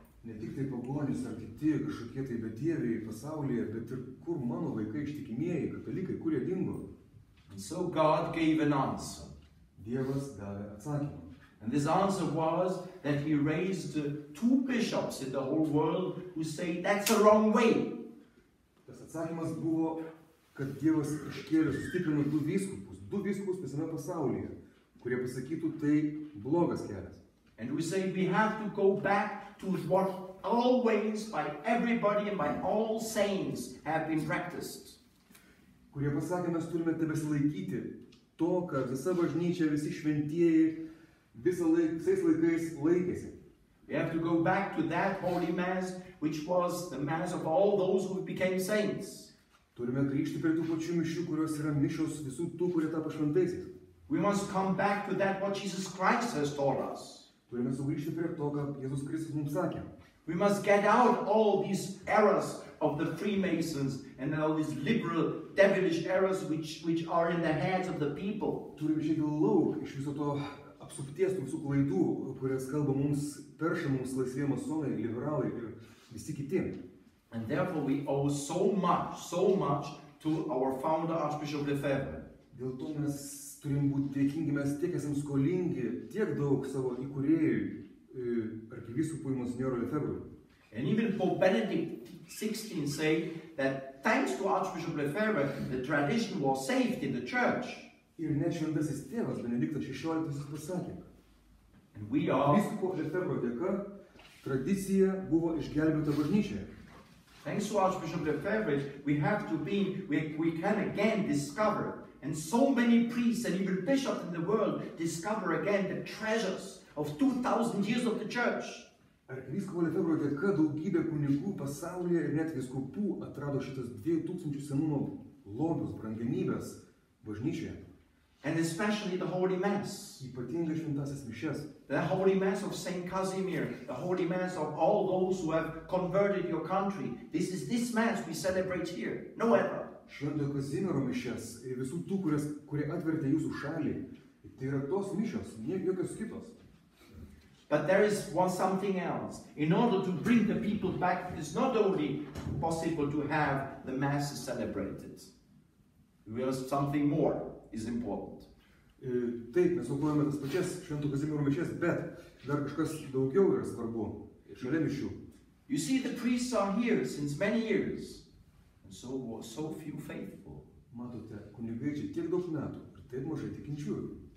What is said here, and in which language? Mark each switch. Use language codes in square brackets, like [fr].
[lt] Ne tik tai pagonys ar kiti kažkokie tai bedieviai pasaulyje, bet ir kur mano vaikai ištikimieji, katalikai, kur jie dingo. [en] And so God gave an answer. [lt] Dievas davė atsakymą. [en] And this answer was that he raised two bishops in the whole world who say that's the wrong way. [lt] Tas atsakymas buvo, kad Dievas iškėlė, sustiprino du vyskupus visame pasaulyje, kurie pasakytų, tai blogas kelias. [en] And we say we have to go back to what always by everybody and by all saints have been practiced. [lt] Kurie pasakė, mes turime tebesilaikyti to, ką visa bažnyčia, visi šventieji visais laikais laikėsi. [en] We have to go back to that Holy Mass, which was the Mass of all those who became saints. [lt] Turime grįžti prie tų pačių mišių, kurios yra mišios visų tų, kurie tapo šventaisiais. [en] We must come back to that what Jesus Christ has taught us. [lt] Turime sugrįžti prie to, ką Jėzus Kristus mums sakė. [en] We must get out all these errors of the Freemasons and all these liberal, devilish errors which are in the heads of the people. [lt] Turime išeiti lauk iš viso to apsupties, tų visų klaidų, kurias kalba mums, perša mums laisvieji masonai, liberalai ir visi kiti. [en] And therefore we owe so much to our founder, Archbishop Lefebvre. [lt] Dėl to mes turim būti dėkingi, mes tiek esam skolingi, tiek daug savo įkūrėjui, arkivyskupui Monsinjorui Lefebvrui. [en] And even Pope Benedict XVI said that thanks to Archbishop Lefebvre, the tradition was saved in the church. [lt] Ir net šventasis tėvas Benediktas XVI pasakė, [en] and we are, [lt] vyskupo Lefebvro dėka tradicija buvo išgelbėta bažnyčioje. [en] Thanks to Archbishop Lefebvre, we can again discover, and so many priests and even bishops in the world discover again the treasures of 2000 years of the church. [lt] Arkivyskupo Lefebvro dėka daugybė kunigų pasaulyje ir net vyskupų atrado šitas 2000 senumo lobius, brangenybės bažnyčioje. [en] And especially the Holy Mass. [lt] Ypatingai šventąsias mišias. [en] The Holy Mass of Saint Casimir, the Holy Mass of all those who have converted your country. This Mass we celebrate here, no other. [lt] Šventojo Kazimiero mišias ir visų tų, kurie atvertė jūsų šalį. Tai yra tos mišios, jokios kitos. [en] But there is something else. In order to bring the people back, it's not only possible to have the Masses celebrated. Because something more is important. [lt] Taip, mes aukojame tas pačias Švento Kazimiero mišias, bet dar kažkas daugiau yra svarbu šalia mišių. [en] You see, the priests are here since many years, and so few faithful. [lt] Matote, kunigai čia tiek daug metų ir taip mažai tikinčiųjų.